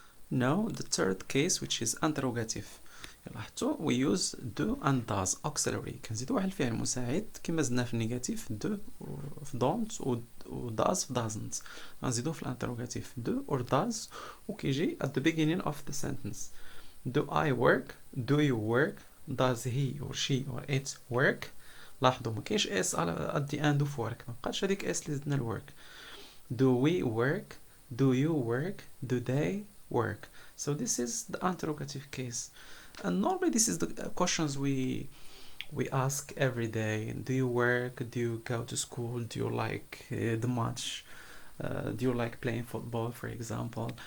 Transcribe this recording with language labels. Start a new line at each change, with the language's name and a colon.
English: Now the third case which is interrogative. لاحظتوا we use do and does auxiliary،
Arabic: كنزيدوا واحد الفعل مساعد كما زدنا في النيجاتيف
English: do في don't و does في doesn't،
Arabic: غنزيدوه في الانتروغاتيف
English: do or does وكيجي at the beginning of the sentence. Do I work? Do you work? Does he or she or it work?
Arabic: لاحظوا ما كاينش اس
English: at the end of work،
Arabic: ما بقاتش هذيك اس اللي زدنا الwork.
English: Do we work? Do you work? Do they work? So this is the interrogative case, and normally this is the questions we ask every day. Do you work? Do you go to school? Do you like the match? Do you like playing football, for example?